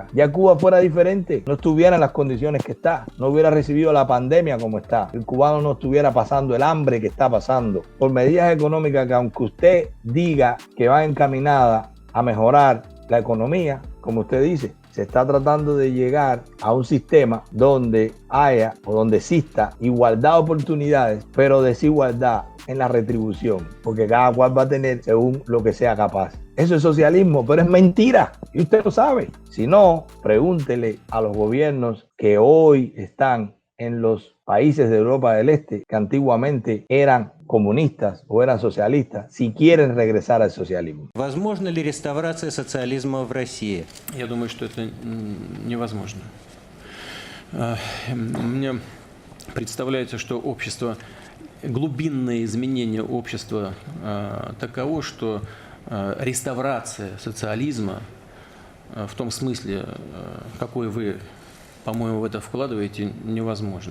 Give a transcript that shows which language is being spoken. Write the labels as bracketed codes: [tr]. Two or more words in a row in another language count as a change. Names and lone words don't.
[es] ya Cuba fuera diferente, no estuviera en las condiciones que está, no hubiera recibido la pandemia como está, el cubano no estuviera pasando el hambre que está pasando, por medidas económicas que aunque usted diga que va encaminada a mejorar la economía, como usted dice, se está tratando de llegar a un sistema donde haya o donde exista igualdad de oportunidades, pero desigualdad en la retribución, porque cada cual va a tener según lo que sea capaz. Eso es socialismo, pero es mentira y usted lo sabe. Si no, pregúntele a los gobiernos que hoy están en los países de Europa del Este, que antiguamente eran comunistas o eran socialistas, si quieren regresar al socialismo. [ru] Возможно ли реставрация социализма в России? Я думаю, что это невозможно. Мне представляется, что общество, глубинное изменение общества таково, что реставрация социализма в том смысле, какой вы, по-моему, в это вкладываете, невозможно.